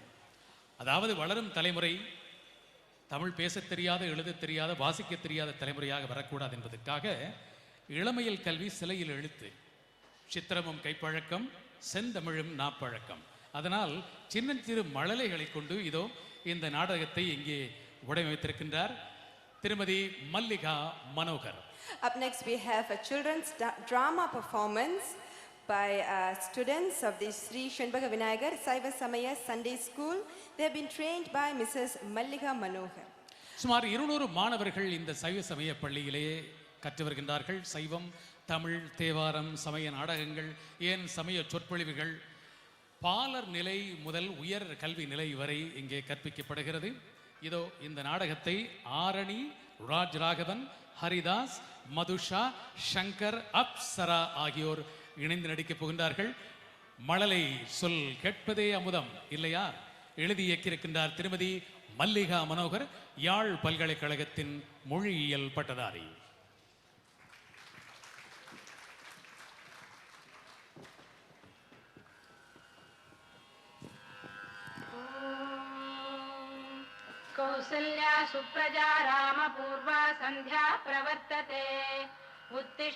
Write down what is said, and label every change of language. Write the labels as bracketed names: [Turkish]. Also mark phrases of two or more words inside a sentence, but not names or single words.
[Tamil] அதாவது வளரும் தலைமுறை தமிழ் பேசத் தெரியாத, எழுதத் தெரியாத, வாசிக்க தெரியாத தலைமுறையாக வரக்கூடாது என்பதற்காக இளமையில் கல்வி சிலையில் எழுத்து, சித்திரமும் கைப்பழக்கம், செந்தமிழும் நாப்பழக்கம். அதனால் சின்னஞ்சிறு மழலைகளை கொண்டு இதோ இந்த நாடகத்தை இங்கே வடிவமைத்திருக்கின்றார் திருமதி மல்லிகா மனோகர். [English] Up next we have a children's drama performance by students of the Sri Shenbaga Vinayagar Saiva Samaya Sunday School. They have been trained by Mrs. Mallika Manohar. [Tamil] சுமார் 200 மாணவர்கள் இந்த சைவ சமய பள்ளியிலே கற்று வருகின்றார்கள். சைவம், தமிழ், தேவாரம், சமய நாடகங்கள், ஏன் சமய சொற்பொழிவுகள், பாலர் நிலை முதல் உயர் கல்வி நிலை வரை இங்கே கற்பிக்கப்படுகிறது. இதோ இந்த நாடகத்தை ஆரணி, ராஜ் ராகவன், ஹரிதாஸ், மதுஷா, சங்கர், அப்சரா ஆகியோர் இணைந்து நடிக்கப் போகின்றார்கள். மழலை சொல் கேட்பதே அமுதம், இல்லையா? எழுதி இயக்கியிருக்கின்றார் திருமதி மல்லிகா மனோகர், யாழ் பல்கலைக்கழகத்தின் மொழியியல் பட்டதாரி. [Sanskrit] कौसल्या सुप्रजा रामपूर्वा सन्ध्या प्रवर्तते उत्तिष्ठ